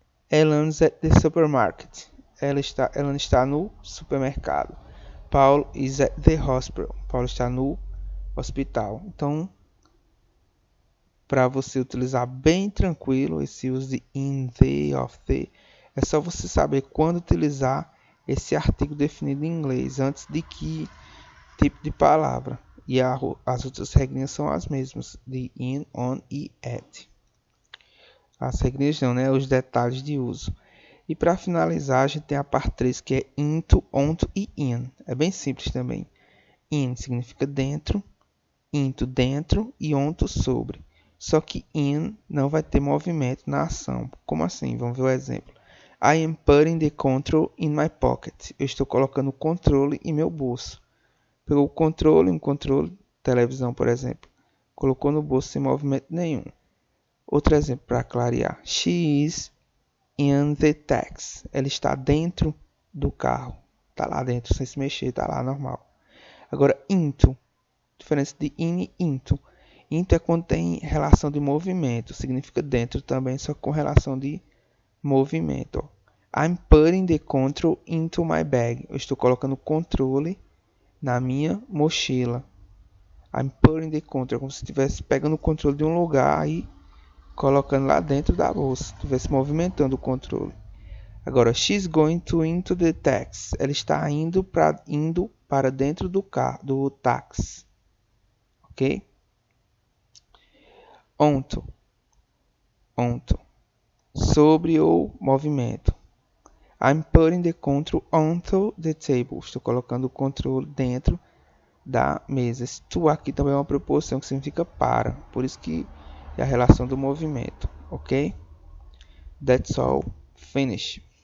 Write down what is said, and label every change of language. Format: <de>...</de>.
<en>Ellen's at the supermarket.</en> <pt>Ela está no supermercado.</pt> <en>Paul is at the hospital.</en> <pt>Paulo está no hospital. Então, para você utilizar bem tranquilo esse uso de in, the, of, the, é só você saber quando utilizar esse artigo definido em inglês, antes de que tipo de palavra. E as outras regrinhas são as mesmas, de in, on e at. As regrinhas não, né? Os detalhes de uso. E para finalizar, a gente tem a parte 3, que é into, onto e in. É bem simples também. In significa dentro, into dentro e onto sobre. Só que in não vai ter movimento na ação. Como assim? Vamos ver o exemplo.</pt> <en>I am putting the control in my pocket.</en> <pt>Eu estou colocando o controle em meu bolso. Pegou o controle, um controle, televisão, por exemplo. Colocou no bolso sem movimento nenhum. Outro exemplo para clarear.</pt> <en>She is in the taxi.</en> <pt>Ela está dentro do carro. Está lá dentro, sem se mexer, está lá normal. Agora, into. Diferença de in e into. Into é quando tem relação de movimento. Significa dentro também, só com relação de movimento.</pt> <en>I'm putting the control into my bag.</en> <pt>Eu estou colocando o controle na minha mochila.</pt> <en>I'm putting the control.</en> <pt>É como se estivesse pegando o controle de um lugar e colocando lá dentro da bolsa. Estivesse movimentando o controle. Agora,</pt> <en>she's going to into the taxi.</en> <pt>Ela está indo para dentro do carro, do táxi. Ok? Onto. Onto. Sobre o movimento.</pt> <en>I'm putting the control onto the table.</en> <pt>Estou colocando o controle dentro da mesa. Esse to aqui também é uma preposição que significa para. Por isso que é a relação do movimento. Ok?</pt> <en>That's all. Finish.</en>